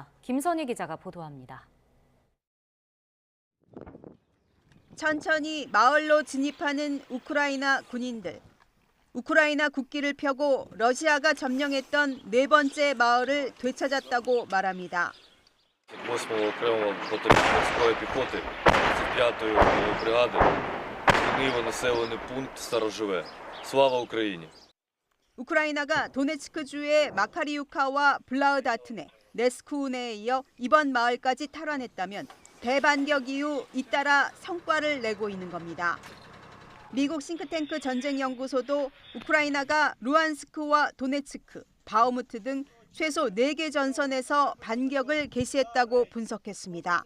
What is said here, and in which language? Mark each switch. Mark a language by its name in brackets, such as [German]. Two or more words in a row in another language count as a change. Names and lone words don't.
[Korean] 김선희 기자가 보도합니다. 천천히 마을로 진입하는 우크라이나 군인들. 우크라이나 국기를 펴고 러시아가 점령했던 네 번째 마을을 되찾았다고 말합니다. [Ukrainian] 8-го окремого мотоморської піхоти 35-ї бригади звільнив населений пункт Староживе. Слава Україні! [Korean] 우크라이나가 도네츠크주의 마카리우카와 블라우다트네, 네스쿠네에 이어 이번 마을까지 탈환했다면 대반격 이후 잇따라 성과를 내고 있는 겁니다. 미국 싱크탱크 전쟁연구소도 우크라이나가 루안스크와 도네츠크, 바흐무트 등 최소 4개 전선에서 반격을 개시했다고 분석했습니다.